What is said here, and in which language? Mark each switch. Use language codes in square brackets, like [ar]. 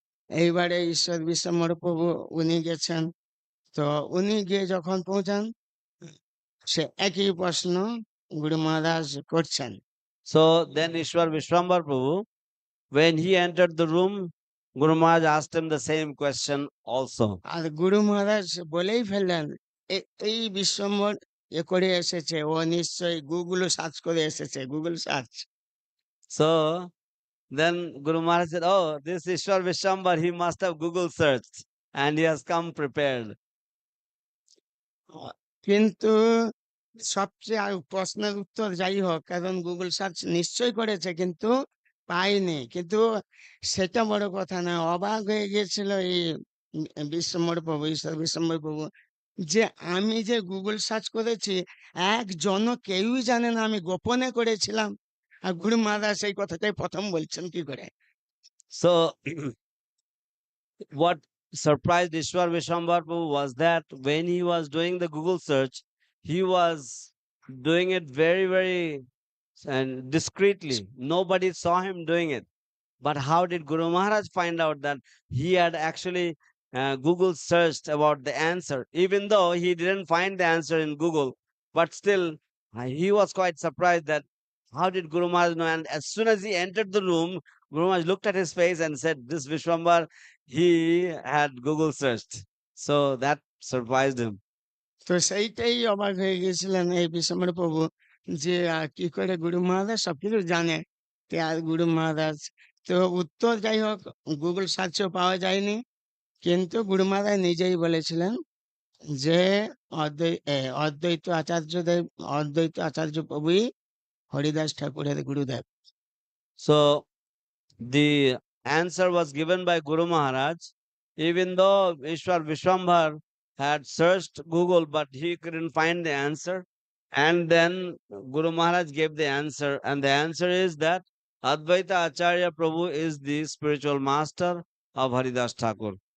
[bn] এইবারে ঈশ্বর বিশ্বম্বর প্রভু উনি গেছেন, তো উনি গিয়ে যখন পৌঁছান, সে একই প্রশ্ন গুরু মহারাজ করছেন। [en] So then Ishwar Vishwambar Prabhu, when he entered the room, Guru Maharaj asked him the same question also. [bn] আর গুরু মহারাজ বলেই ফেললেন, এই বিশ্বম্বর এ করে এসেছে, ও নিশ্চয়ই গুগল সার্চ করে এসেছে, Google search. [en] So then Guru Maharaj said, oh, this Ishwar Vishwambar, he must have Google searched and he has come prepared. [bn] কিন্তু সবচেয়ে প্রশ্নের উত্তর যাই হোক, কারণ গুগল সার্চ নিশ্চয় করেছে, কিন্তু পাইনি। কিন্তু সেটা বড় কথা না, অবাক হয়ে গিয়েছিল এই বিশ্বম্বর প্রভু, ঈশ্বর বিশ্বম্বর প্রভু, যে আমি যে গুগল সার্চ করেছি একজনও কেউই জানে না, আমি গোপনে করেছিলাম। আর গুরু মহারাজ সেই কথাটাই প্রথম বলছেন কি করে। [en] So what surprised Ishwar Vishwambar Prabhu was that when he was doing the Google search, he was doing it very, very and discreetly. Nobody saw him doing it. But how did Guru Maharaj find out that he had actually Google searched about the answer, even though he didn't find the answer in Google? But still, he was quite surprised that how did Guru Maharaj know? And as soon as he entered the room, Guru Maharaj looked at his face and said, "This Vishwambar, he had Google searched." So that surprised him. [bn] তো সেইটাই অবাক হয়ে গেছিলেন এই বিশ্বম্বর প্রভু, যে কি করে গুরু মহারাজ সবকিছু জানে। আর গুরু মহারাজ তো উত্তর যাই হোক গুগল সার্চেও পাওয়া যায়নি, কিন্তু গুরু মহারাজ নিজেই বলেছিলেন যে অদ্বৈত আচার্যদেব, অদ্বৈত আচার্য প্রভুই হরিদাস ঠাকুরের গুরুদেব। [en] So the answer was given by Guru Maharaj, even though Ishwar Vishwambar had searched Google, but he couldn't find the answer. And then Guru Maharaj gave the answer, and the answer is that Advaita Acharya Prabhu is the spiritual master of Haridas Thakur.